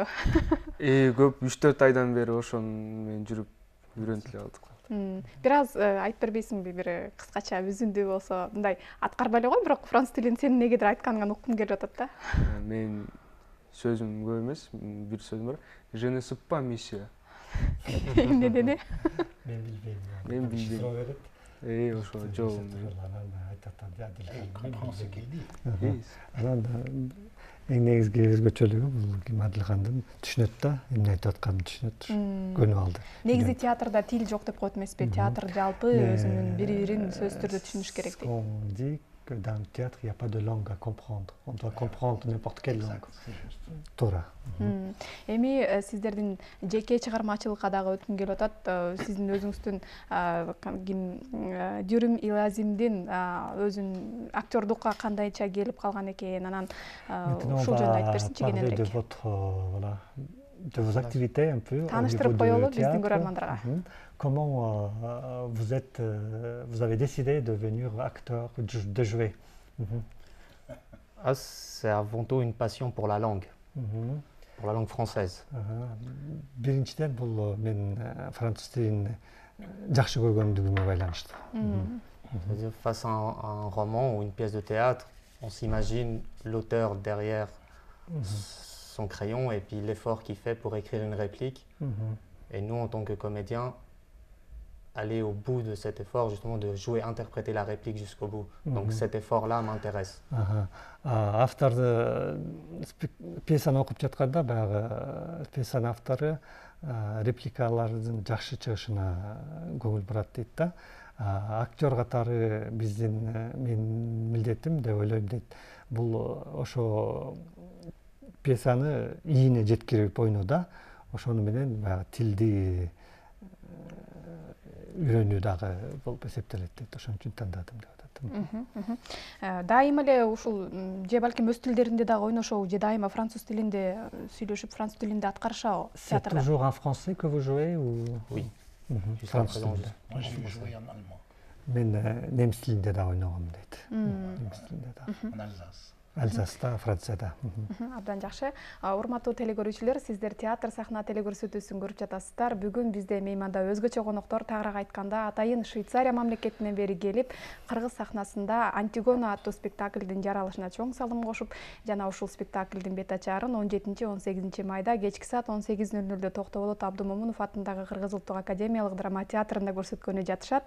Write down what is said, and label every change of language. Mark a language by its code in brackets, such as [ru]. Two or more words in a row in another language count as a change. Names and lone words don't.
[ky] Көп 3-4 айдан бери ошону менен жүрүп үйрөнүп эле алдык. Бир аз айтып бербейсиңби, бир кыскача үзүндүү болсо, мындай аткарбай эле кой, бирок француз тилин сенин негедир айтканыңан уккум келип атат да. Мен сөзүм көп эмес, бир сөзүм бар. [fr] Je ne sais pas, monsieur. [ky] Эмне деди? Мен билбейм. Мен билбейм. Ошо жол. Анан эң негизги өзгөчөлүгү бул Адилхандын түшүнөт да, эмне айтып атканын түшүнөт, көнүп алды. Негизи театрда тил жок деп коет эмеспи? Театр жалпы өзүнүн бири-бирин сөзсүз түрдө түшүнүш керек дейт. [fr] que dans le théâtre, il n'y a pas de langue à comprendre. On doit comprendre n'importe quelle langue. [ky] Туура. Эми сиздердин жеке чыгармачылыкка дагы өткүм келип атат. Сиздин өзүңүздүн Дюрим Илазимдин өзүнүн актёрдукка кандайча келип калган экен, анан ушул жөнүндө айтып берсинчи кененирээк. [fr] De vos activités un peu au niveau du théâtre. Comment vous avez décidé de devenir acteur, de jouer? C'est avant tout une passion pour la langue française. [ky] Биринчиден бул мен француз тилин жакшы көргөндүгүмө байланыштуу. [fr] Face à un roman ou une pièce de théâtre, on s'imagine l'auteur derrière son crayon et puis l'effort qu'il fait pour écrire une réplique. Et nous, en tant que comédiens, aller au bout de cet effort, justement de jouer, interpréter la réplique jusqu'au bout. Donc cet effort-là m'intéresse. [ky] Авторды пьесаны окуп жатканда баягы пьесанын автору репликалардын жакшы чыгышына көңүл бурат дейт да. Актер катары менин милдетим деп ойлойм дейт. Бул ошо пьесаны ийине жеткирип ойноодо ошону менен баягы тилди үйрөнүү дагы болуп эсептелет дейт. Ошон үчүн тандадым деп атат. Дайыма эле ушул же балким өз тилдеринде дагы ойношобу, же дайыма француз тилинде сүйлөшүп, француз тилинде аткарышабы театрда? [fr] C'est toujours en français que vous jouez ou? Oui. [ky] Француз тилинде. [fr] Moi, j'ai joué en allemand. [ky] Мен немис тилинде да ойногом дейт. Немис тилинде да. [fr] En Alsace. [ky] Алсаста, Францияда. Абдан жакшы. Урматтуу телекөрүүчүлөр, сиздер театр сахна телекөрсөтүүсүн көрүп жатасыздар. Бүгүн бизде мейманда өзгөчө коноктор, тагыраак айтканда атайын Швейцария мамлекетинен бери келип, кыргыз сахнасында Антигона аттуу спектаклдин жаралышына чоң салым кошуп, жана ушул спектаклдин бет ачаарын 17-18 майда кечки саат 18:00 Токтоболот Абдумомунов атындагы Кыргыз Улуттук Академиялык драма театрында көрсөткөнү жатышат.